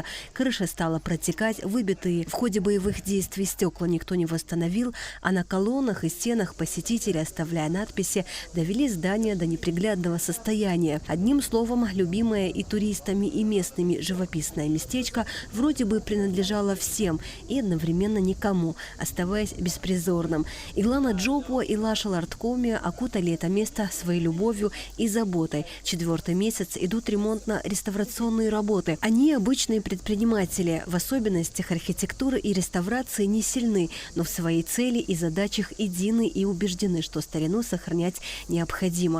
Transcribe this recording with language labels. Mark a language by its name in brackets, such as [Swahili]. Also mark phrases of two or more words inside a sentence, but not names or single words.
[Russian] Крыша стала протекать, выбитые в ходе боевых действий стекла никто не восстановил, а на колоннах и и стенах посетители, оставляя надписи, довели здание до неприглядного состояния. Одним словом, любимое и туристами, и местными живописное местечко вроде бы принадлежало всем и одновременно никому, оставаясь беспризорным. Иглана Джопуа и Лаша Ларткоми окутали это место своей любовью и заботой. 4-й месяц идут ремонтно-реставрационные работы. Они обычные предприниматели. В особенностях архитектуры и реставрации не сильны, но в своей цели и задачах едины и убеждены, что старину сохранять необходимо.